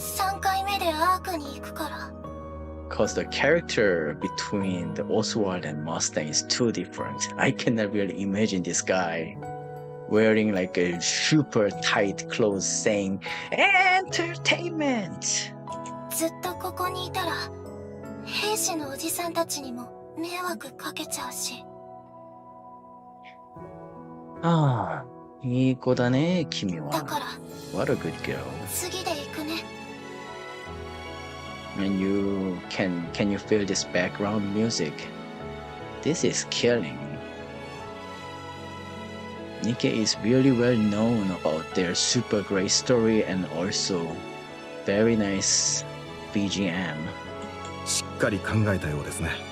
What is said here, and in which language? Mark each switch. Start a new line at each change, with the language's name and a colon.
Japanese: 3回目でアークに行くから。
English: Because the character between the Oswald and Mustang is too different. I cannot really imagine this guy wearing like a super tight clothes saying entertainment.
Japanese: ずっとここにいたら、兵士のおじさんたちにも迷惑かけちゃうし。 Ah, いい子だね、君は。だから、
English: What a good girl.
Japanese: 次で行くね。
English: And you can you feel this background music? This is killing. Nikke is really well known about their super great story and also very nice BGM.
Japanese: しっかり考えたようですね。